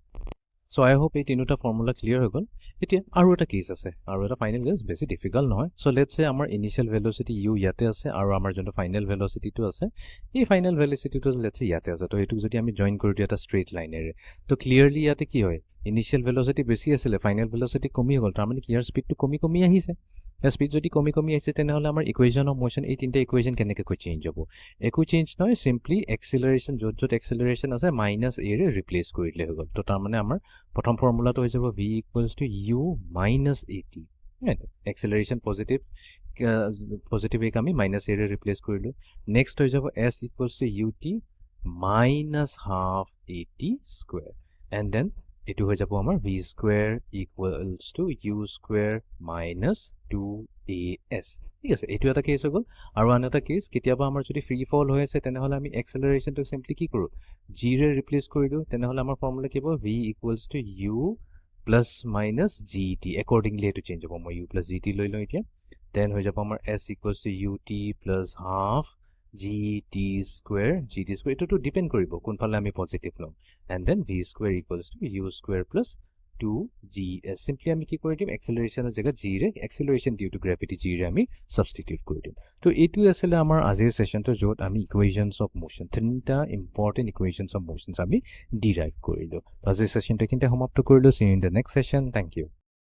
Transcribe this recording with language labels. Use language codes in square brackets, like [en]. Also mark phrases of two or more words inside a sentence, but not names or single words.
[en] so I hope [as] এই তিনিটা ফৰ্মুলা ক্লিয়াৰ হৈ গল এতিয়া আৰু এটা কেস আছে আৰু এটা ফাইনাল কেস বেছি ডিফিকাল্ট নহয় সো [en] let's say [as] আমাৰ [en] initial velocity u [as] ইয়াতে আছে আৰু আমাৰ যোনটো ফাইনাল ভেলোসিটিটো আছে এই ফাইনাল ভেলোসিটিটো [en] let's say [as] ইয়াতে আছে তো এটুক যদি আমি জয়েন কৰি দিও এটা স্ট্ৰেইট লাইনেৰে তো ক্লিয়াৰলি ইয়াতে কি হয় [en] initial velocity [as] বেছি আছিল [en] final velocity [as] কমি গল তাৰ মানে কি ইয়াৰ স্পিডটো কমি আহিছে স্পিড যদি কমি আহিছে তেনেহলে আমাৰ [en] equation of motion [as] এই তিনটা ইকুৱেশ্যন কেনেকৈ চেঞ্জ হ'ব একো চেঞ্জ নহয় [en] simply acceleration [as] যত এক্সেলাৰেশন আছে মাইনাস a ৰে ৰিপ্লেস কৰিলে হৈ গল তো তাৰ মানে আমাৰ প্ৰথম ফৰ্মুলাটো হৈ যাব [en] v equals to u minus at [as] এক্সেলাৰেশন পজিটিভ এক আমি মাইনাস a ৰে ৰিপ্লেস কৰিলো নেক্সট হৈ যাব [en] s equals to ut minus half at square and then [as] এটো হৈ যাব আমাৰ [en] v square equals to u square minus 2as [as] ঠিক আছে এটো এটা কেস হৈ গল আৰু আন এটা কেস কেতিয়াবা আমাৰ যদি ফ্ৰী ফল হৈ আছে তেনেহলে আমি এক্সেলাৰেশনটো সিম্পলি কি কৰো g ৰে ৰিপ্লেস কৰি দিও তেনেহলে আমাৰ ফৰ্মুলা কি হ'ব [en] v equals to u plus minus gt accordingly [as] এটো চেঞ্জ হ'ব মই [en] u plus gt [as] লৈ লওঁ এতিয়া দেন হৈ যাব আমাৰ [en] s equals to ut plus half gt square [as] এইটোতো ডিপেন্ড কৰিব কোনফালে আমি পজিটিভ ল'ম [en] and then v square equals to u square plus 2gs simply [as] আমি কি কৰি দিম এক্সেলাৰেশ্যনৰ জেগাত g ৰে [en] acceleration due to gravity [as] g ৰে আমি সাবস্টিটিউট কৰি দিম তো এইটো আছিল আমাৰ আজিৰ সেশনটো য'ত আমি [en] equations of motion [as] তিনিটা [en] important equations of motions [as] আমি ডিৰাইভ কৰিলো আজিৰ সেশনটো কিন্তু সমাপ্ত কৰিলো [en] see you in the next session thank you